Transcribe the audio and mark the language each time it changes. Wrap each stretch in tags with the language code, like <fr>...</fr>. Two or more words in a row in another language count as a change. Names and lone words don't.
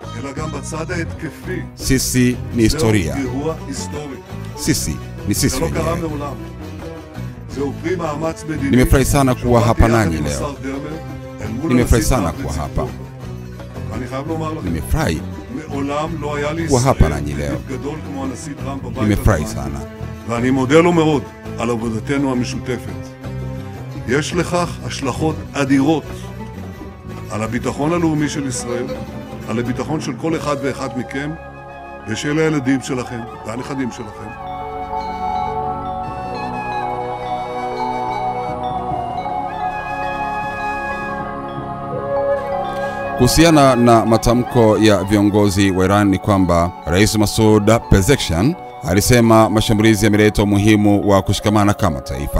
<sw>Sisi ni historia. Sisi ni sisi wenyewe. Nimefurahi sana kuwa hapa nanyi leo. Nimefurahi sana kuwa hapa. Nimefurahi kuwa hapa nanyi leo. Nimefurahi sana.</sw> <he>ואני מודה לו מאוד על עבודתנו המשותפת. יש לכך השלכות אדירות על הביטחון הלאומי של ישראל, על הביטחון של כל אחד ואחד מכם ושל הילדים שלכם והנכדים שלכם.</he> <sw>Kuhusiana na matamko ya viongozi wa Iran ni kwamba Rais Masoud Pezeshkian alisema mashambulizi yameleta umuhimu wa kushikamana kama taifa.</sw>